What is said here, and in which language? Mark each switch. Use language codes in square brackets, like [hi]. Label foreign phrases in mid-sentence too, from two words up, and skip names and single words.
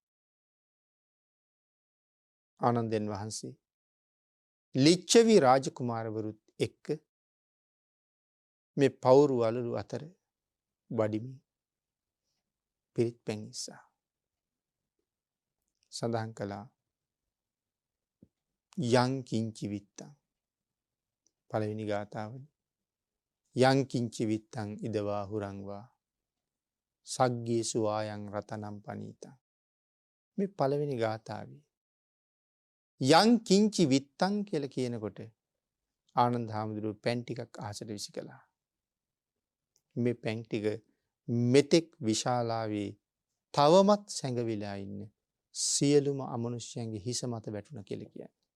[si] ආනන්දයන් වහන්සේ ලිච්ඡවි රාජකුමාරවරුත් එක්ක මේ පවුරු වලලු අතර වඩිමින් පිරිත් පැන් ඉස්සා. සඳහන් කළා [pi] යං කිංචි විත්තං [si] පළවෙනි ගාථාවනේ [pi] යං කිංචි විත්තං ඉදවා හුරංවා සග්ගේසු ආයං රතනම් පනීතං. [si] මේ පළවෙනි ගාථාවේ [pi] යං කිංචි විත්තං [si] කියලා කියනකොට ආනන්ද හාමුදුරුවෝ පැන් ටිකක් අහසට විසි කළා. මේ පැන් ටික මෙතෙක් විශාලාවේ තවමත් සැඟවිලා ඉන්න සියලුම අමනුෂ්‍යයන්ගේ හිස මත වැටුණා කියලා කියන්නේ.